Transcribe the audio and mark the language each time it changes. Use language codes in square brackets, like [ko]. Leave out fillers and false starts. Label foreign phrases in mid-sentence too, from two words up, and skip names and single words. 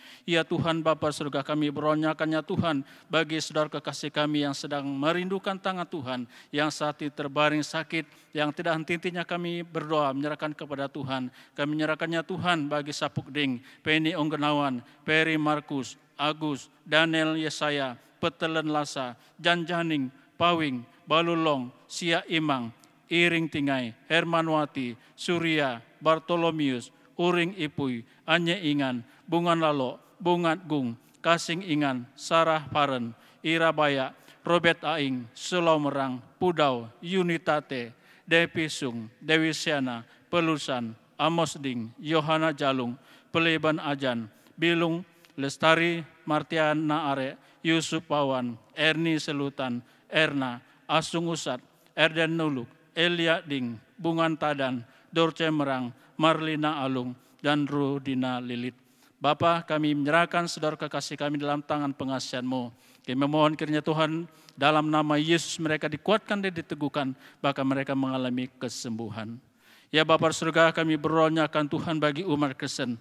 [id] Ya Tuhan Bapa surga, kami beronyakannya Tuhan bagi saudara kekasih kami yang sedang merindukan tangan Tuhan, yang saat ini terbaring sakit, yang tidak henti-hentinya kami berdoa menyerahkan kepada Tuhan. Kami menyerahkannya Tuhan bagi Sapuk Ding, Penny Onggenawan, Peri Markus, Agus, Daniel Yesaya, Petelen Lasa, Janjaning, Pawing, Balulong, Sia Imang, Iring Tingai, Hermanwati, Surya, Bartolomius, Uring Ipui, Anye Ingan, Bungan Lalo, Bungat Gung, Kasing Ingan, Sarah Paren, Ira Bayak, Robert Aing, Sulau Merang, Pudau, Unitate, Depi Sung, Dewi Siana, Pelusan, Amos Ding, Yohana Jalung, Peleban Ajan, Bilung, Lestari, Martiana Are, Yusuf Pawan, Erni Selutan, Erna, Asung Usat, Erden Nuluk, Elia Ding, Bungan Tadan, Dorce Merang, Marlina Alung, dan Rudina Lilit. Bapa, kami menyerahkan saudara kekasih kami dalam tangan pengasihan-Mu. Kami memohon kiranya Tuhan, dalam nama Yesus mereka dikuatkan dan diteguhkan, bahkan mereka mengalami kesembuhan. Ya Bapa surga, kami berdoakan Tuhan bagi umat Kristen.